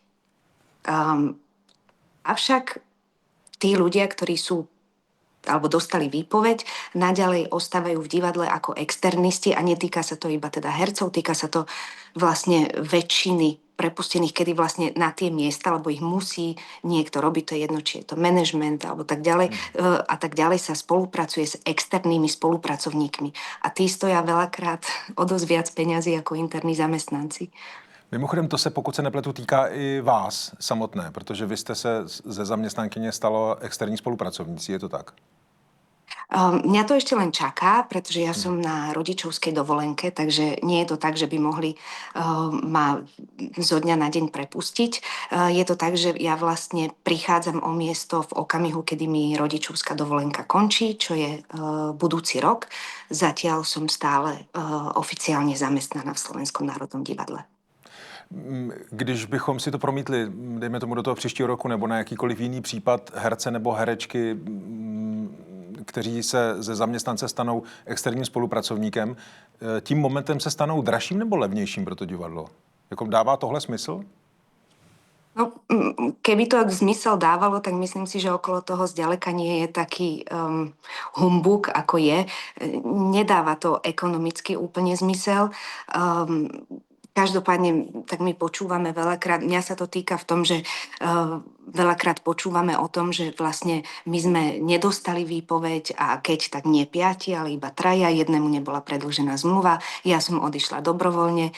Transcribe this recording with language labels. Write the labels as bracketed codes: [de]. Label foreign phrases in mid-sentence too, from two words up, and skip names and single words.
[sk] Avšak tí ľudia, ktorí sú alebo dostali výpoveď, naďalej ostávajú v divadle ako externisti a netýka sa to iba teda hercov, týka sa to vlastne väčšiny prepustených, kedy vlastne na tie miesta, alebo ich musí niekto robiť, to je jedno, či je to manažment alebo tak ďalej, a tak ďalej sa spolupracuje s externými spolupracovníkmi. A tí stoja veľakrát o dosť viac peňazí ako interní zamestnanci. [cs] Mimochodem, to se, pokud se nepletu, týká i vás samotné, protože vy jste se ze zaměstnankyně stalo externí spolupracovníci, je to tak? [sk] Mňa to ešte len čaká, pretože ja som na rodičovskej dovolenke, takže nie je to tak, že by mohli ma zo dňa na deň prepustiť. Je to tak, že ja vlastne prichádzam o miesto v okamihu, kedy mi rodičovská dovolenka končí, čo je budúci rok. Zatiaľ som stále oficiálne zamestnaná v Slovenskom národnom divadle. [cs] Když bychom si to promítli, dejme tomu do toho příštího roku nebo na jakýkoliv jiný případ herce nebo herečky, kteří se ze zaměstnance stanou externím spolupracovníkem, tím momentem se stanou dražším nebo levnějším pro to divadlo? Jako dává tohle smysl? [sk] No, keby to zmysel dávalo, tak myslím si, že okolo toho zďaleka nie je taký humbuk, ako je. Nedáva to ekonomicky úplne zmysel. Každopádne, tak my počúvame veľakrát, mňa sa to týka v tom, že veľakrát počúvame o tom, že vlastne my sme nedostali výpoveď a keď, tak nie 5, ale iba 3, jednému nebola predĺžená zmluva, ja som odišla dobrovoľne.